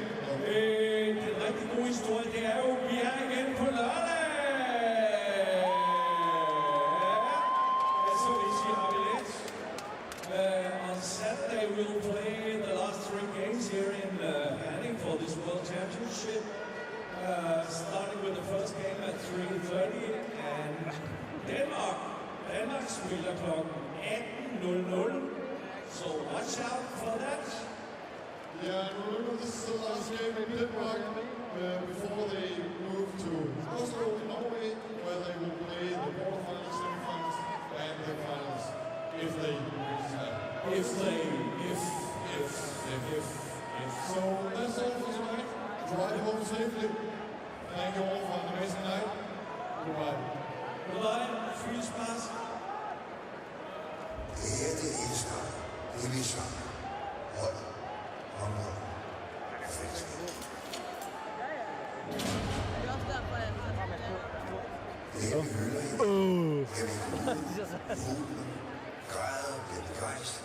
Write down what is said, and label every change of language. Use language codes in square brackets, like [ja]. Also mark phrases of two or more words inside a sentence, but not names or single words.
[da] Den rigtig gode historie, det er jo, vi er igen på lørdag! Så hvis I har billet, [en] on Saturday we'll play the last 3 games here in Herning for this World Championship. Starting with the first game at 3:30 and Denmark [da] spiller klokken [en] 18:00. So watch out for that. Yeah, and remember this is the last game in Denmark before they move to Oslo in Norway, where they will play the quarterfinals, semifinals, and the finals. If. So that's all for tonight. Drive home safely. Thank you all for an amazing night. Goodbye. Goodbye. [da] Fyldt spas. Det her, det er Israel. Det er vi sammen. Hold. Håndhold. Fællesskab. Det her, vi hylder hende. Her vi jubler, græder, bliver begejstret.